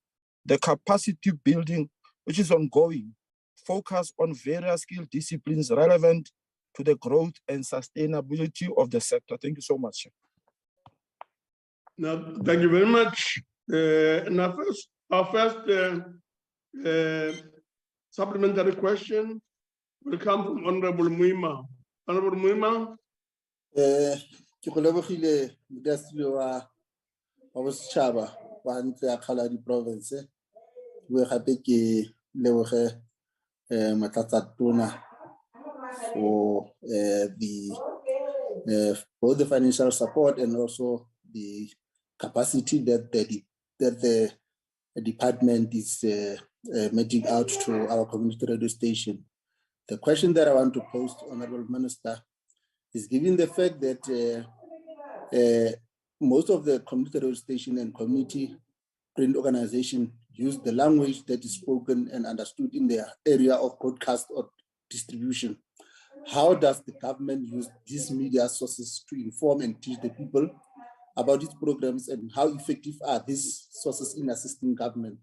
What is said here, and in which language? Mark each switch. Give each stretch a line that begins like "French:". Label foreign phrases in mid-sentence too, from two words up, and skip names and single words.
English: The capacity building, which is ongoing, focus on various skill disciplines relevant to the growth and sustainability of the sector. Thank you so much. Now, thank you very much. Now, our first supplementary question will come from Honorable Muima. Honorable Muima.
Northern Sotho: Ke go lebogile modulasetulo wa bosetšhaba wa ntlo ya Kgaladi province. We gape ke leboge Matlatsatona
English: for both the financial support and also the capacity that the department is meting out to our community radio station. The question that I want to pose to Honorable Minister is, given the fact that most of the community radio station and community print organization use the language that is spoken and understood in their area of broadcast or distribution, how does the government use these media sources to inform and teach the people about these programs, and how effective are these sources in assisting government?